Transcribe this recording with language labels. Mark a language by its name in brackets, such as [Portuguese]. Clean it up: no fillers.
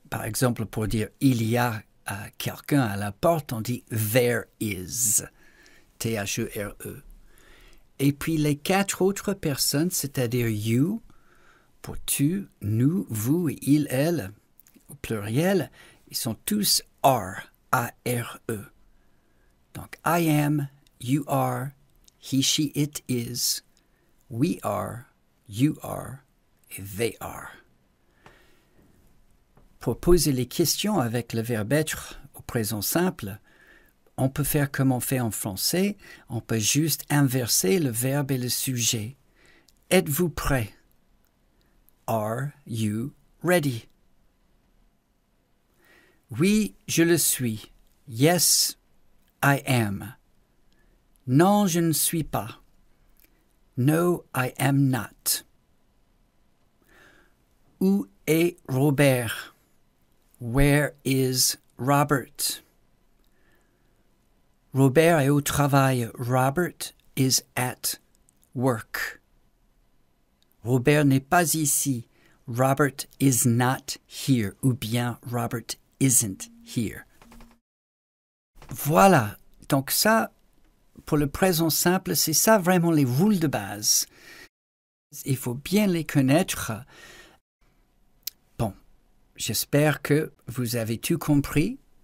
[French] Par exemple, pour dire il y a quelqu'un à la porte, on dit [English] there is. [French] T-H-E-R-E. Et puis les 4 autres personnes, c'est-à-dire you, pour tu, nous, vous et il, elle, au pluriel, ils sont tous are, A-R-E. [English] Donc, I am, you are, he, she, it is, we are, you are, et they are. [French] Pour poser les questions avec le verbe être au présent simple, on peut faire comme on fait en français, on peut juste inverser le verbe et le sujet. Êtes-vous prêt? [English] Are you ready? [French] Oui, je le suis. [English] Yes, I am. [French] Non, je ne suis pas. [English] No, I am not. [French] Où est Robert? [English] Where is Robert? [French] Robert est au travail. [English] Robert is at work. [French] Robert n'est pas ici. [English] Robert is not here. [French] Ou bien Robert [English] isn't here. [French] Voilà. Donc ça, pour le présent simple, c'est ça vraiment les règles de base. Il faut bien les connaître. Bon, j'espère que vous avez tout compris.